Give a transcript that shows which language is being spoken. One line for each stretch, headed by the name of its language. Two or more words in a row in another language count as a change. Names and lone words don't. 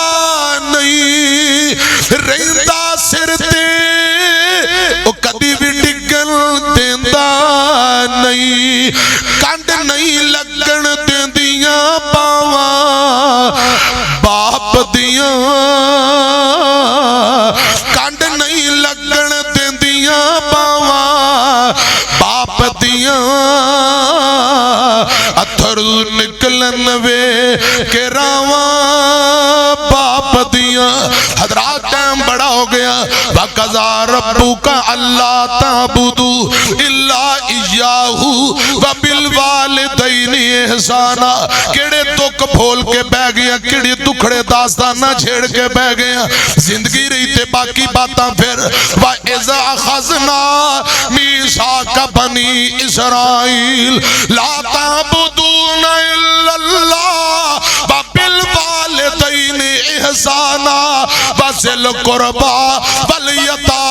Punjabi: نہیں رہندا سر تے او کدی بھی ڈگن دیندا نہیں کنڈ نہیں لگن دیندیاں باہواں باپ دیاں کنڈ نہیں لگن دیندیاں باہواں باپ دیاں اتھرو نکلن وے کے راہواں باپ دیاں حضرات ٹائم بڑا ہو گیا وقضى
Arabic: ربك ألا تعبدوا إلا إياه وبالوالدين إحسانا
Punjabi: کیہڑے دکھ پھول کے بہہ گئے کیہڑے دکھڑے داستاناں چھیڑ کے بہہ گئے زندگی رہی تے باقی باتاں پھر
Arabic: وإذ أخذنا ميثاق بني إسرائيل لا تعبدون إلا الله وبال الوالدين إحسانا وذي القربى واليتامى